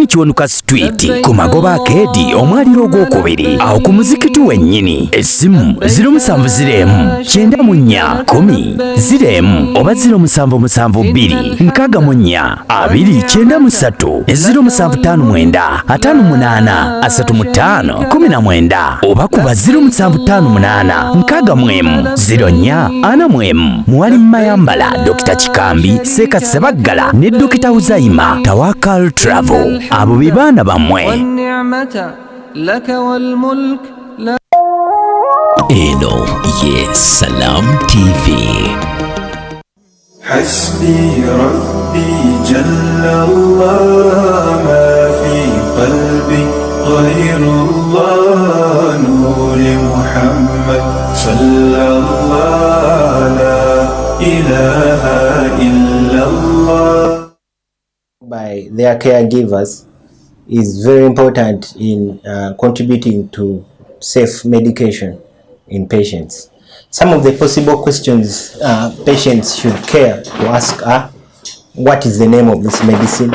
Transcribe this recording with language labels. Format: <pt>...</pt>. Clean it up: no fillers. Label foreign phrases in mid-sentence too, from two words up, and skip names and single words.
<lg>Kiwanuka Street ku magoba akeedi omwaliro ogwokubiri awo ku muzikiti wennyini essimu 0704 94 10 oba 0772 64 293 0759 58 35 19 oba kuba 0758 64 04 Muwalimu Mayambala Dr. Chikambi Seka Sebaggala ne Dr. Uzayima Tawakal Travel abo bibana bamwe eno ye Salam TV.</lg> <ar>حسبي ربي جل الله ما في قلبي غير الله نور محمد صلى الله لا إله إلا الله.</ar> <en>By their caregivers is very important in contributing to safe medication in patients. Some of the possible questions patients should care to ask are: what is the name of this medicine?</en>